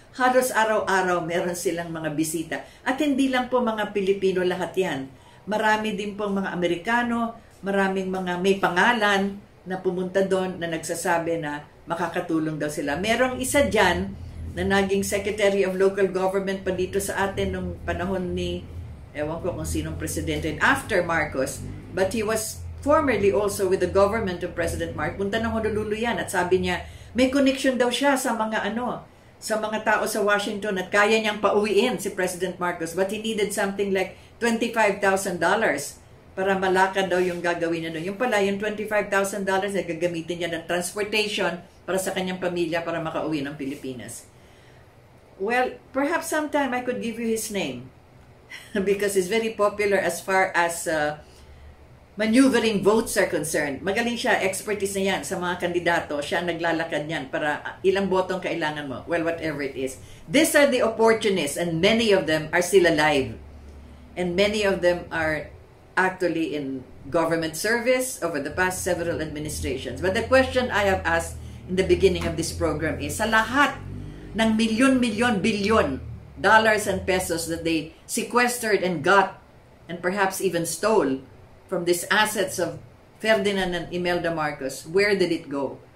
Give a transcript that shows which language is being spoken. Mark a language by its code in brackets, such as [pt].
[tl] Halos araw-araw meron silang mga bisita. At hindi lang po mga Pilipino lahat yan. Marami din po mga Amerikano, maraming mga may pangalan na pumunta doon na nagsasabi na makakatulong daw sila. Merong isa dyan na naging Secretary of Local Government pa dito sa atin nung panahon ni, ewan ko kung sinong presidente, after Marcos, [en] but he was formerly also with the government of President Marcos. [tl] Punta ng Honolulu yan at sabi niya, may connection daw siya sa mga sa mga tao sa Washington at kaya niyang pauwiin si President Marcos, [en] but he needed something like $25,000 [tl] para malakad daw yung gagawin niya doon. Yung pala, yung $25,000 na gagamitin niya ng transportation para sa kanyang pamilya para makauwi ng Pilipinas. [en] Well, perhaps sometime I could give you his name because he's very popular as far as maneuvering votes are concerned. [tl] Magaling siya, expertise na yan sa mga kandidato. Siya ang naglalakad niyan para ilang botong kailangan mo. [en] Well, whatever it is. These are the opportunists and many of them are still alive. And many of them are actually in government service over the past several administrations. But the question I have asked in the beginning of this program is, [tl] sa lahat ng [en] billion dollars and pesos that they sequestered and got and perhaps even stole from these assets of Ferdinand and Imelda Marcos, where did it go?